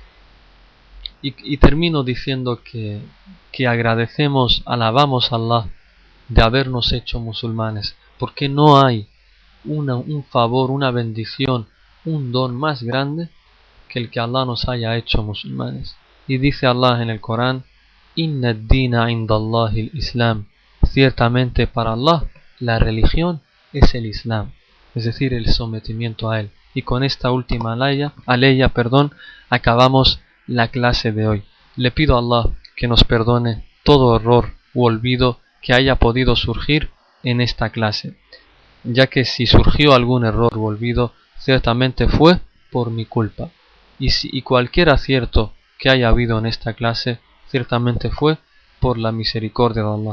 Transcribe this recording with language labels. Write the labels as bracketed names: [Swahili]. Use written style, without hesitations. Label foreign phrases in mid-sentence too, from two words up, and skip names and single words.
[Spanish] Y termino diciendo que alabamos a Allah de habernos hecho musulmanes, porque no hay un favor, una bendición, un don más grande que el que Allah nos haya hecho musulmanes. Y dice Allah en el Corán: [Arabic] إن الدين عند الله الإسلام. [Spanish] Ciertamente para Allah la religión es el Islam, es decir, el sometimiento a él. Y con esta última aleya, acabamos la clase de hoy. Le pido a Allah que nos perdone todo error u olvido que haya podido surgir en esta clase, ya que si surgió algún error u olvido, ciertamente fue por mi culpa, y cualquier acierto que haya habido en esta clase, ciertamente fue por la misericordia de Allah.